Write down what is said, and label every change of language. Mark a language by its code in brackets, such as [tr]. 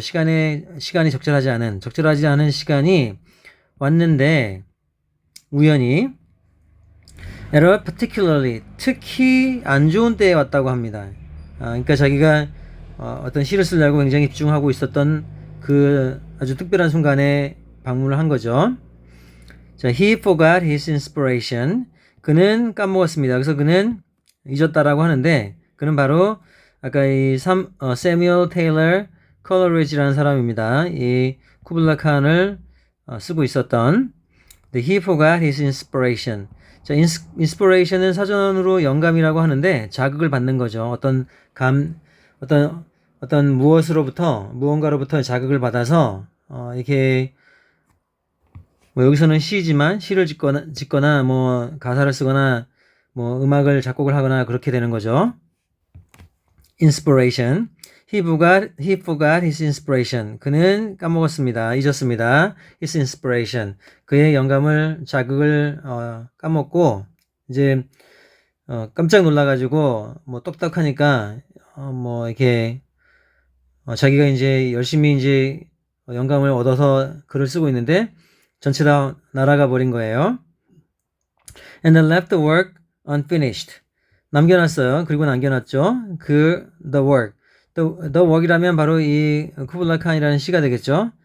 [ko] 시간이 적절하지 않은 시간이 왔는데, 우연히, [en] at a particularly, [ko] 특히 안 좋은 때에 왔다고 합니다. 그러니까 자기가 어떤 시를 쓰려고 굉장히 집중하고 있었던 그 아주 특별한 순간에 방문을 한 거죠. [en] 자, he forgot his inspiration. [ko] 그는 까먹었습니다. 그래서 그는 잊었다라고 하는데, 그는 바로 아까 이 세뮤얼 테일러 컬러리지라는 사람입니다. 이 쿠블라 칸을 쓰고 있었던 [en] he forgot his inspiration. [ko] 자, inspiration은 사전으로 영감이라고 하는데 자극을 받는 거죠. 어떤 무언가로부터 자극을 받아서 이렇게 뭐 여기서는 시지만 시를 짓거나 뭐 가사를 쓰거나 뭐 음악을 작곡을 하거나 그렇게 되는 거죠. [en] inspiration. He forgot his inspiration. [ko] 그는 까먹었습니다. 잊었습니다. [en] His inspiration. [ko] 그의 자극을 까먹고 이제 깜짝 놀라가지고 뭐 똑딱하니까 뭐 이렇게 자기가 이제 열심히 이제 영감을 얻어서 글을 쓰고 있는데 전체 다 날아가 버린 거예요. [en] And then left the work unfinished. [ko] 남겨놨어요. 그리고 남겨놨죠. [en] the work. [ko] The work이라면 바로 이 쿠블라 칸이라는 시가 되겠죠.